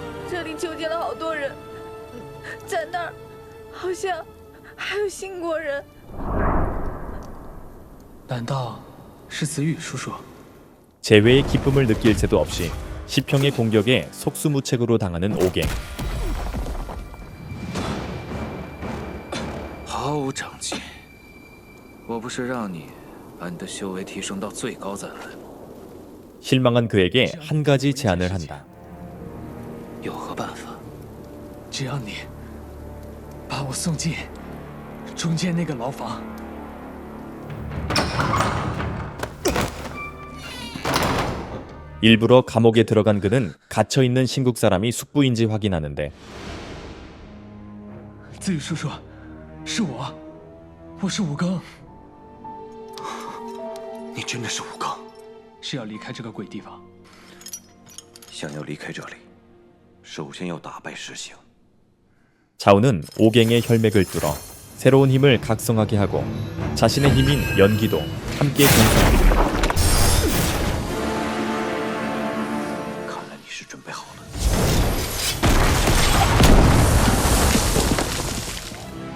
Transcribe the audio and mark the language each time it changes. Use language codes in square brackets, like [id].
[zh] 这里囚禁了好多人，在那儿好像还有新国人。难道是子羽叔叔？ [ko] 재회의 기쁨을 느낄 새도 없이 시평의 공격에 속수무책으로 당하는 오갱. [zh] 毫无长进。我不是让你把你的修为提升到最高再来吗？ [ko] 실망한 그에게 한 가지 제안을 한다. [zh] 有何办法？只要你把我送进中间那个牢房。 [ko] 일부러 감옥에 들어간 그는 갇혀있는 신국 사람이 숙부인지 확인하는데 [zh] 子羽叔叔，是我，我是武庚。你真的是武庚？是要离开这个鬼地方。想要离开这里，首先要打败石行。 [ko] 자우는 오갱의 혈맥을 뚫어 새로운 힘을 각성하게 하고 자신의 힘인 연기도 함께 전수합니다. [zh] 看来你是准备好了。